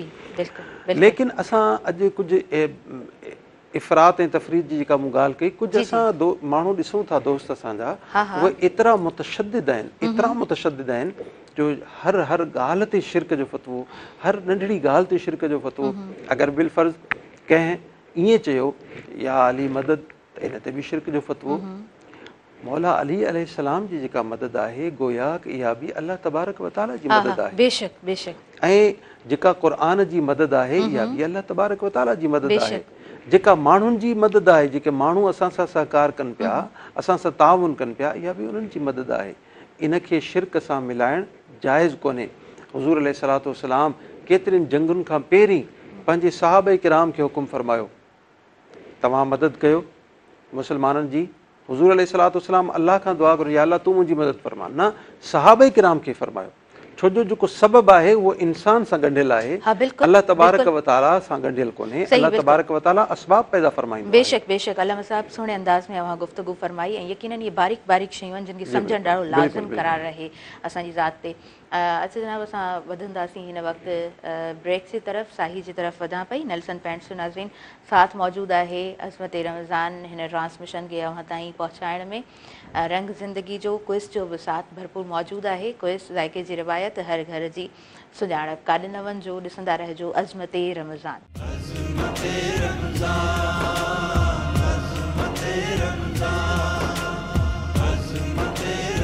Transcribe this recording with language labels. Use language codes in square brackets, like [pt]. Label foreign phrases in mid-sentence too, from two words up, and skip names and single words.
[sd] लेकिन असां अॼु कुझु इफ़रात ऐं तफ़रीत जी जेका मूं ॻाल्हि कई, कुझु असां माण्हू ॾिसूं था दोस्त असांजा, उहे एतिरा मुतशद्दिद आहिनि, एतिरा मुतशद्दिद आहिनि जो हर ॻाल्हि ते शिरक जो फ़तवो, हर नंढड़ी ॻाल्हि ते शिरक जो फ़तवो। अगरि बिलफ़र्ज़ कंहिं ईअं चयो या अली मदद, त इन ते बि शिरक जो फ़तवो। मौला अली अलैहिस्सलाम जी जेका मदद आहे, गोया कि इहा बि [ar] الله تبارك وتعالى [sd] जी मदद आहे। बेशक बेशक। ऐं जेका क़ुरान जी मदद आहे, इहा बि [ar] الله تبارك وتعالى [sd] जी मदद आहे। जेका माण्हुनि जी मदद आहे, जेके माण्हू असां सां सहकार कनि पिया, असां सां ताउन कनि पिया, इहा बि उन्हनि जी मदद आहे। इनखे शिरक सां मिलाइणु जाइज़ कोन्हे। हुज़ूर [ar] عليه الصلاة والسلام [sd] केतिरनि जंगुनि खां पहिरीं पंहिंजे सहाबा किराम खे हुकुम फरमायो, तव्हां मदद कयो मुस्लमाननि जी। हुज़ूर [ar] عليه الصلاة والسلام [sd] अल्लाह खां दुआ करो, या अल्लाह तूं मुंहिंजी मदद फरमा, न सहाबा किराम खे फरमायो। छो जो जेको सबब आहे उहो इंसान सां ॻंढियल आहे, [ar] الله تبارك وتعالى [sd] सां ॻंढियल कोन्हे। [ar] الله تبارك وتعالى [sd] असबाब पैदा फरमाईंदो। बेशक बेशक। अल्लामा साहब सुहिणे अंदाज़ में अव्हां गुफ़्तगू फरमाई, ऐं यकीनन इहे बारीक बारीक शयूं आहिनि जिन खे सम्झणु ॾाढो लाज़िम करार रहे असांजी ज़ात ते। अच्छा जनाब, असां वधंदासीं हिन वक़्तु ब्रेक जी तरफ़, साही जी तरफ़ वधां पई। नेल्सन पैंट्स जो नाज़रीन साथ मौजूदु आहे अज़मत रमज़ान हिन ट्रांसमिशन खे अव्हां ताईं पहुचाइण में। रंग ज़िंदगी जो क्विज़ जो बि साथ भरपूर मौजूदु आहे। क्विज़ ज़ाइके जी रिवायत, हर घर जी सुञाणप। काॾे न वञिजो, ॾिसंदा रहिजो अज़मत रमज़ान। अज़मत रमज़ान, अज़मत